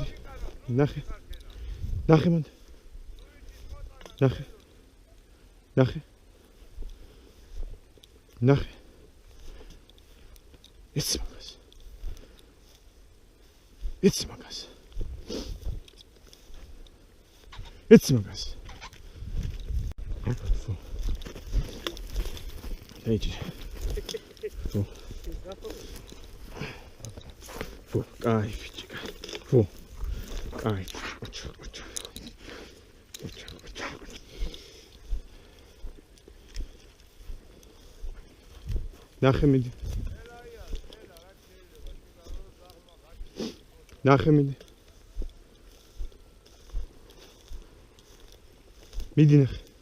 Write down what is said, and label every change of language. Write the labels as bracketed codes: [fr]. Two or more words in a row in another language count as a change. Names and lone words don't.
[ka] ნახე. ნახე მანდ. ნახე. ნახე. ნახე. იცი მაგას. იცი მაგას. იცი მაგას. [ru] Фу. Эйჯი. Фу. Фу, кайф. Фу. Кайф. Очо. [ka] ნახე მიდი. ნახე მიდი. მიდი ნახე.